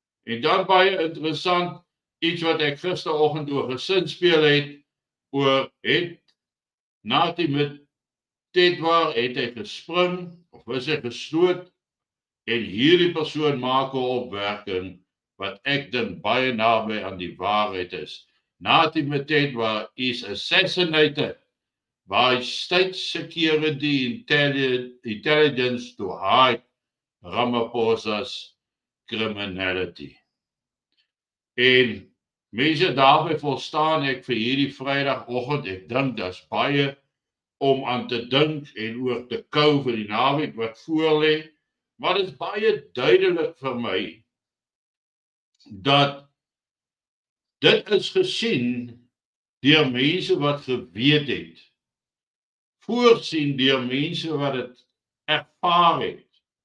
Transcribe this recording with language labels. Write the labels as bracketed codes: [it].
[af] En dan baie interessant, iets wat ek gisteroggend oor gesinspeel het, oor het Nathi met Tetwa het hy gespring, of is hy gestoot, en hierdie persoon maak 'n opwerking, wat ek dink baie naby aan die waarheid is. [en] Nathi met Tetwa is assassinated by state security intelligence to hide Ramaphosa's criminality. [af] En mense daarby volstaan ek vir hierdie Vrydagoggend, ek dink daar's baie om aan te dink en oor te kou vir die naweek wat voorlê, maar dit is baie duidelik vir my dat dit is gesien deur mense wat geweet het, voorsien deur mense wat dit ervaar het.